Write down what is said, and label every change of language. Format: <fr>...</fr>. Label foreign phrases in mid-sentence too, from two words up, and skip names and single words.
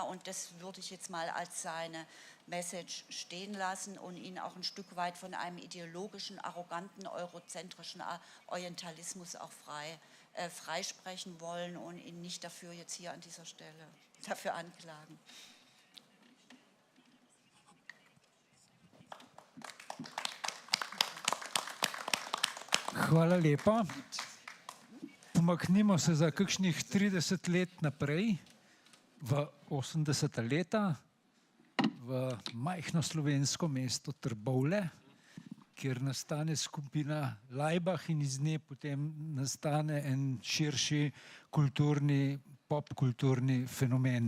<de>Und das würde ich jetzt mal als seine Message stehen lassen und ihn auch ein Stück weit von einem ideologischen, arroganten, eurozentrischen Orientalismus auch freisprechen wollen und ihn nicht dafür jetzt hier an dieser Stelle dafür anklagen.</de> <sl>Hvala lepa. Pomaknimo se za kakšnih 30 let naprej, v 80. leta, v majhno slovensko mesto Trbovlje, kjer nastane skupina Laibach in iz nje potem nastane en širši kulturni, popkulturni fenomen.</sl>